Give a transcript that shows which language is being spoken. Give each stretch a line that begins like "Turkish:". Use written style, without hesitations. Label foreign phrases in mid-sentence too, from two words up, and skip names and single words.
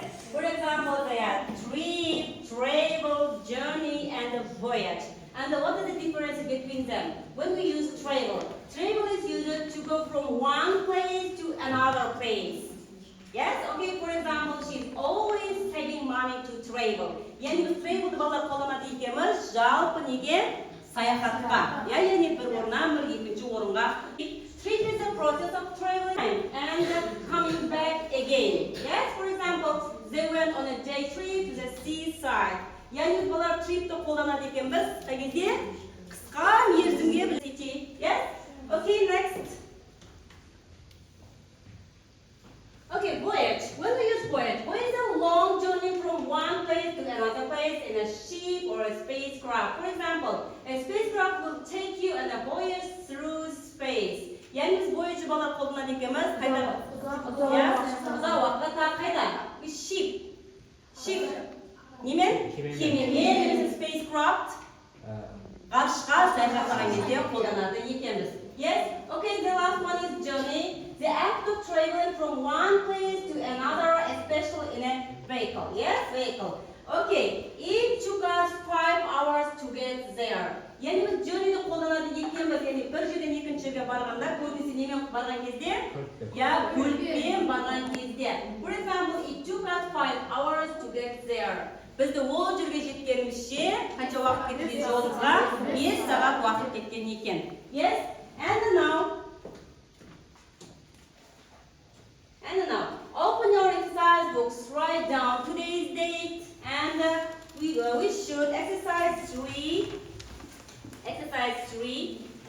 English: For example, there are trip, travel, journey, and voyage. And what is the difference between them? When we use travel, travel is used to go from one place to another place. Yes? Okay, for example, she's always having money to travel.
Kazakh: Яғни біз travel балалар қолданады екенбіз, жалпы неге? Саяхатқа. Yani бір орыннан бір екінші орынға.
English: Trip is a process of traveling and coming back again. Yes, for example, they went on a day trip to the seaside.
Kazakh: Яғни біз балалар trip'ті қолданады екенбіз, қай кезде? Қысқа мерзімге бір city. Yes?
English: Okay, next. Okay, voyage. When we use voyage is a long journey from one place to another place in a ship or a spacecraft. For example, a spacecraft will take you on a voyage through space.
Kazakh: Яғни біз voyage балалар қолданады екенбіз, қайда? Ұзақ уақытта қайда?
English: Ship. Ship.
Kazakh: Немен? Кемемен, spacecraft. Ғарышқа саяхаттаған кезде қолданады екенбіз.
English: Yes? Okay, the last one is journey. The act of traveling from one place to another, especially in a vehicle. Yes, vehicle. Okay, it took us 5 hours to get there.
Kazakh: Яғни біз journey'ді қолданады екенбіз, yani бір жерден екіншіге барғанда, көбінесе немен барған кезде? Ya, көлікпен барған кезде.
English: For example, it took us 5 hours to get there.
Kazakh: Бізді ол жерге жеткенімізше, қанша уақыт кетті жолымызға? 5 сағат уақыт кеткен екен.
English: Yes? And now, open your exercise books, write down today's date, and we should exercise 3. Exercise 3.